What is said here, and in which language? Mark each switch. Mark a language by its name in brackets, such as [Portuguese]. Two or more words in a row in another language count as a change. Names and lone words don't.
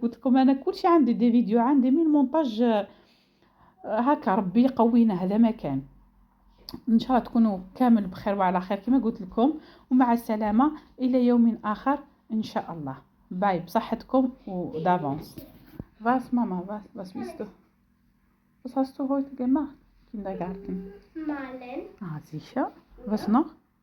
[Arabic] قلت لكم انا كلشي عندي دي فيديو عندي من مونتاج هكا ربي يقوينا هذا ما كان. ان شاء الله تكونوا كامل بخير وعلى خير كما قلت لكم ومع السلامه الى يوم اخر ان شاء الله. باي بصحتكم ودافونس. [German] Was Mama, was willst du? Was hast du heute gemacht? Kindergarten. Malen. Ah, sicher. Was noch?